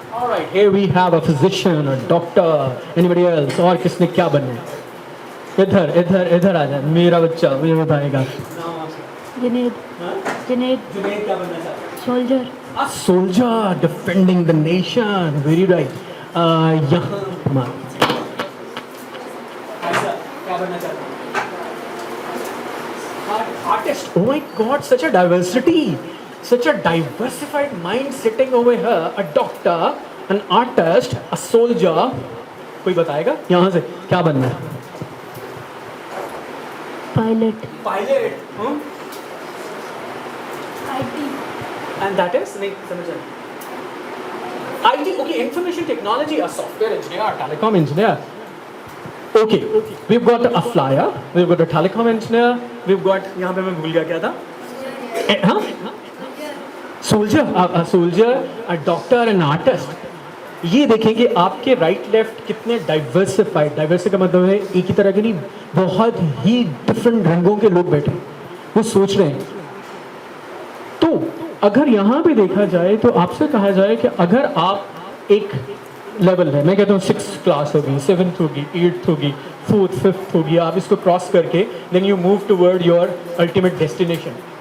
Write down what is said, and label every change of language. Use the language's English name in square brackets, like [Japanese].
[English] Alright, here we have a physician, a doctor, anybody else? [Hindi] और किसने क्या बनना है? इधर इधर इधर आ जाए, मेरा बच्चा मुझे बताएगा. जुनेद. जुनेद क्या बनना चाहता है? [English] Soldier. A soldier defending the nation. Very right. [Hindi] यहाँ हमारा क्या बनना चाहते हैं? [English] Artist. Oh my God, such a diversity, such a diversified mind sitting over here. A doctor, an artist, a soldier. [Hindi] कोई बताएगा यहाँ से क्या बनना है? [English] Pilot. Pilot. IT. And that is [Hindi] नहीं समझ आया. [English] IT, okay, information technology, a software engineer, a telecom engineer. Okay, we've got a flyer, we've got a telecom engineer, we've got, [Hindi] यहाँ पे मैं भूल गया क्या था? हाँ? [English] Soldier, a soldier, a doctor, an artist. [Hindi] ये देखें कि आपके राइट लेफ्ट कितने डाइवर्सिफाइड, डाइवर्सिटी का मतलब है एक ही तरह के नहीं, बहुत ही डिफरेंट रंगों के लोग बैठे, वो सोच रहे हैं. तो अगर यहाँ पे देखा जाए तो आपसे कहा जाए कि अगर आप एक लेवल है, मैं कहता हूँ 6th क्लास होगी, 7th होगी, 8th होगी, 4th 5th होगी, आप इसको क्रॉस करके [English] Then you move toward your ultimate destination.